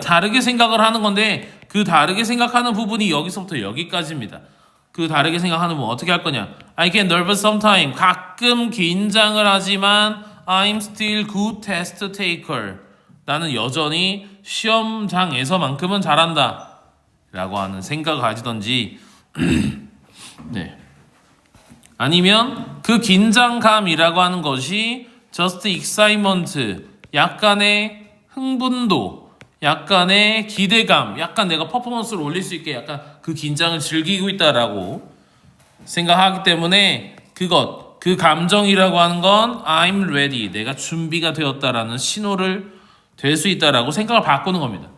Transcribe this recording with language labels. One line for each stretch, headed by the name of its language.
Korean: 다르게 생각을 하는 건데 그 다르게 생각하는 부분이 여기서부터 여기까지입니다. 그 다르게 생각하는 부분 어떻게 할 거냐?
English: I get nervous sometimes.
Korean: 가끔 긴장을 하지만
English: I'm still good test taker.
Korean: 나는 여전히 시험장에서만큼은 잘한다 라고 하는 생각을 가지던지 아니면 그 긴장감이라고 하는 것이
English: just excitement,
Korean: 약간의 흥분도, 약간의 기대감, 약간 내가 퍼포먼스를 올릴 수 있게 약간 그 긴장을 즐기고 있다라고 생각하기 때문에 그 감정이라고 하는 건
English: I'm ready,
Korean: 내가 준비가 되었다라는 신호를 될 수 있다라고 생각을 바꾸는 겁니다.